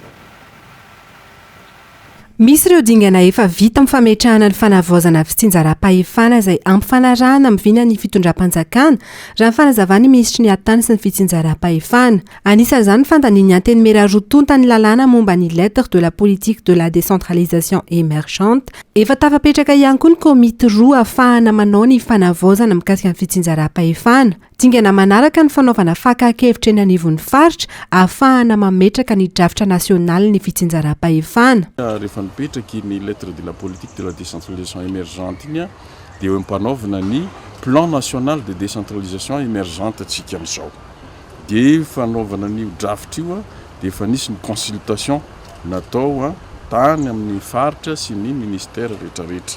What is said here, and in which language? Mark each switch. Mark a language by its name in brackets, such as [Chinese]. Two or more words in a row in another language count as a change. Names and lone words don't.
[Malagasy] Misy ireo dingana efa vita amin'ny fametrahana ny fanavaozana fitsinjaram-pahefana izay ampifanarahana amin'ny vinany fitondram-panjakana raha ny fanazavany ministry ny atany sy ny fitsinjaram-pahefana. Anisan'izany fandaniany anteny mera rotonta ny lalàna momba ny [French] lettre de la politique de la décentralisation émergente. [Malagasy] Efa tafapetraka ihany koa ny komity roa ahafahana manao ny fanavaozana mikasika ny fitsinjaram-pahefana. Dingana manaraka ny fanaovana fakakevitra eny anivon'ny faritra ahafahana mametraka ny drafitra nasionaly ny fitsinjaram-pahefana. Rehefa nipetraky ny [French] lettre de la politique de la décentralisation émergente [Malagasy] iny dia eo ampanaovana ny [French] plan national de décentralisation émergente [Malagasy] atsika amin'izao. Dia fanaovana ny draft io dia efa nisy ny consultation natao tany amin'ny faritra sy ny ministère rehetrarehetra.